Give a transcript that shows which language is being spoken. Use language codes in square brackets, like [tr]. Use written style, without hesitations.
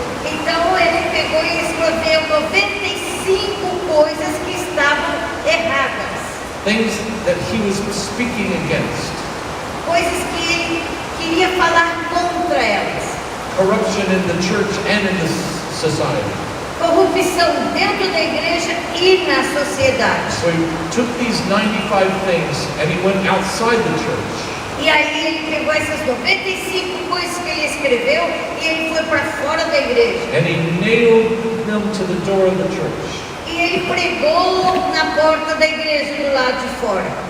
[pt] Então ele pegou e escreveu 95 coisas que estavam erradas. [en] Things that he was speaking against. [pt] Coisas que ele queria falar contra elas. [en] Corruption in the church and in the society. [pt] Corrupção dentro da igreja e na sociedade. [en] So he took these 95 things and he went outside the church. [pt] E aí ele pegou essas 95 coisas que ele escreveu e ele foi para fora da igreja. [en] And he nailed them to the door of the church. [pt] E ele pregou na porta da igreja do lado de fora.